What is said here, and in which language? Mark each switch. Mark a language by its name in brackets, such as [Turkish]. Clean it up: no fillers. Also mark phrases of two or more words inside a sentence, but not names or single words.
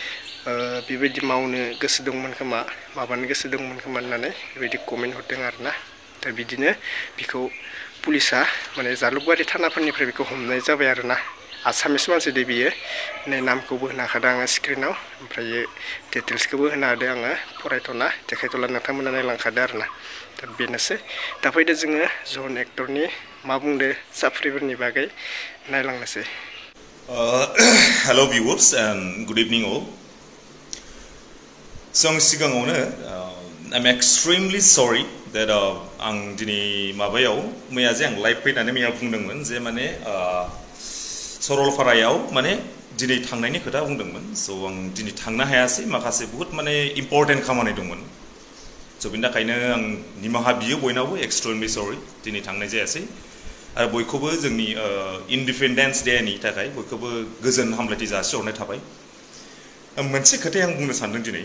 [Bodo] बेबायदि मावनो गोसो दंमोन खोमा माबानो गोसो दंमोन खोमा होननानै बेबायदि कमेन्ट हरदों आरोना दा बिदिनो बिखौ पुलिसा माने जालुकबारि थानाफोरनिफ्राय बेखौ हमनाय जाबाय आरोना आसामिस मानसि दे बियो नै नामखौबो होनो हाखादों आङो स्क्रिनाव ओमफ्रायो डिटेल्सखौबो होनो हादों आङो फरायथ'ना देखायथ'ला नोंथांमोना नायलांखादो आरोना दा बेनोसै दा फैदो जोङो जहन एक्टरनि मा बुंदो साफ्रिफोरनि बागै नायलांनोसै [English] Hello viewers and good evening all. [Bodo] So आं सिगाङावनो [English] I'm extremely sorry that [Bodo] आं दिनै माबायाव मैया जे आं लाइभ फैनानै मैया बुंदोंमोन जे माने सरलपारायाव माने दिनै थांनायनि खोथा बुंदोंमोन स' आं दिनै थांनो हायासै माखासे बहुत माने इम्परटेन्ट खामानि दंमोन स' बेनि थाखायनो आं निमाहा बियो बयनावबो [English] extremely sorry [Bodo] दिनै थांनाय जायासै आरो बयखौबो जोंनि इन्डिपेन्डेन्स डेनि थाखाय बयखौबो गोजोन हामलायथि जासिहरनाय थाबाय मोनसे खोथाया आं बुंनो सानदों